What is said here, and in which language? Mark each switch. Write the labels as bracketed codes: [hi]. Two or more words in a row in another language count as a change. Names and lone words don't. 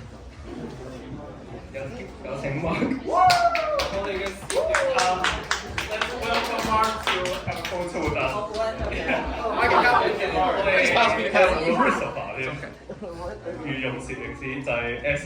[yue] 有請 Mark。我哋嘅 [en] Let's welcome Mark to have a photo with us。 [yue] 我哋係 Christopher 添，御用攝影師就係 S。